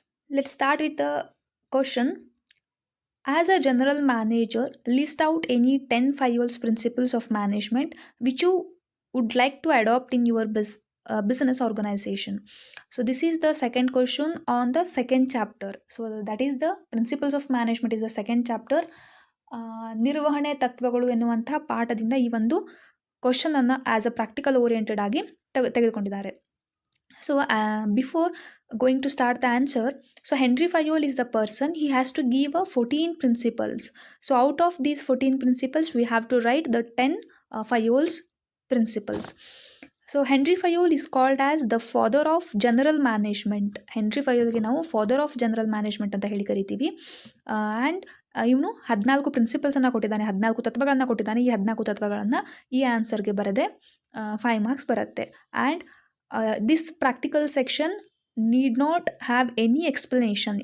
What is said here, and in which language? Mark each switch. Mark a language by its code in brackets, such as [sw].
[en] Let's start with the question. As a general manager, list out any 10 FIOLs principles of management which you would like to adopt in your business organization. So this is the second question on the second chapter. So that is the principles of management is the second chapter. [kn] ನಿರ್ವಹಣೆ ತತ್ವಗಳು ಎನ್ನುವಂತಹ ಪಾಠದಿಂದ ಈ ಒಂದು question ಅನ್ನು [en] as a practical oriented [kn] ಆಗಿ ತೆಗೆದುಕೊಂಡಿದ್ದಾರೆ. [en] So before going to start the answer, so Henry Fayol is the person. He has to give 14 principles. So out of these 14 principles, we have to write the 10 Fayol's principles. So Henry Fayol is called as the father of general management. [kn] Henry Fayolಗೆ ನಾವು [en] father of general management [kn] ಅಂತ ಹೇಳಿ ಕರಿತೀವಿ. And ಇವನು 14 ಪ್ರಿನ್ಸಿಪಲ್ಸನ್ನು ಕೊಟ್ಟಿದ್ದಾನೆ, 14 ತತ್ವಗಳನ್ನು ಕೊಟ್ಟಿದ್ದಾನೆ. ಈ 14 ತತ್ವಗಳನ್ನು ಈ ಆನ್ಸರ್ಗೆ ಬರೆದೆ 5 ಮಾರ್ಕ್ಸ್ ಬರುತ್ತೆ. [en] And this practical section need not have any explanation.